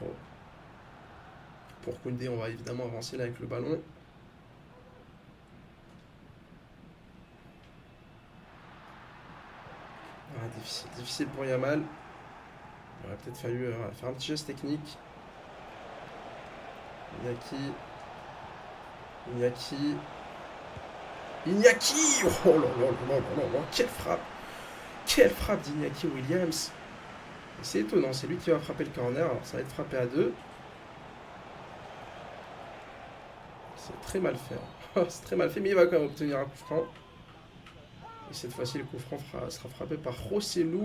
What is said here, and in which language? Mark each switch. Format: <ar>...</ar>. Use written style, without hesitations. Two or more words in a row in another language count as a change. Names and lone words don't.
<fr>Pour Koundé, on va évidemment avancer là avec le ballon. Ah, difficile pour Yamal. Il aurait peut-être fallu faire un petit geste technique. Iñaki. Oh là là là là là là. Quelle frappe. Quelle frappe d'Iñaki Williams. C'est étonnant, c'est lui qui va frapper le corner. Alors ça va être frappé à deux. C'est très mal fait, hein. C'est très mal fait, mais il va quand même obtenir un coup franc. Et cette fois-ci, le coup franc sera frappé par Rossellou.</fr>